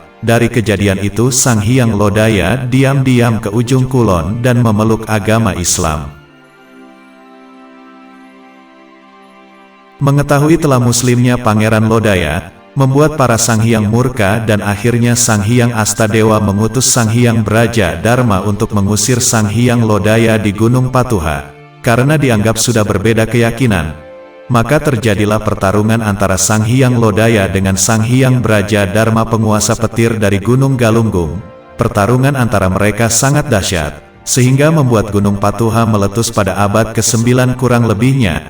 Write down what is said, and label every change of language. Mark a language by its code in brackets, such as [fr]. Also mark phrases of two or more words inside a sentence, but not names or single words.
[id] Dari kejadian itu Sang Hyang Lodaya diam-diam ke ujung kulon dan memeluk agama Islam. Mengetahui telah muslimnya Pangeran Lodaya, membuat para Sang Hyang murka dan akhirnya Sang Hyang Astadewa mengutus Sang Hyang Braja Dharma untuk mengusir Sang Hyang Lodaya di Gunung Patuha. Karena dianggap sudah berbeda keyakinan, maka terjadilah pertarungan antara Sang Hyang Lodaya dengan Sang Hyang Braja Dharma penguasa petir dari Gunung Galunggung. Pertarungan antara mereka sangat dahsyat, sehingga membuat Gunung Patuha meletus pada abad ke-9 kurang lebihnya.